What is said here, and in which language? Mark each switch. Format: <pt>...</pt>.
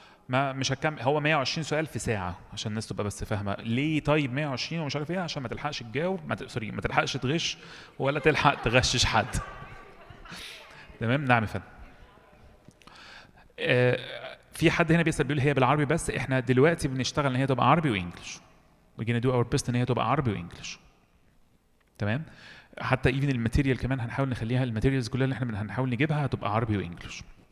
<ar>ما مش هكمل، هو 120 سؤال في ساعه عشان الناس تبقى بس فاهمه ليه. طيب 120 ومش عارف ايه، عشان ما تلحقش تجاوب، سوري، ما تلحقش تغش ولا تلحق تغشش حد. تمام، نعم يا فندم. في حد هنا بيسأل بيقول هي بالعربي بس، احنا دلوقتي بنشتغل ان هي تبقى عربي وانجلش.</ar> <en>we're gonna do our best</en> <ar>ان هي تبقى عربي وانجلش. تمام. حتى ايفن الماتيريال كمان هنحاول نخليها، الماتيريالز كلها اللي احنا هنحاول نجيبها هتبقى عربي وانجلش.</ar>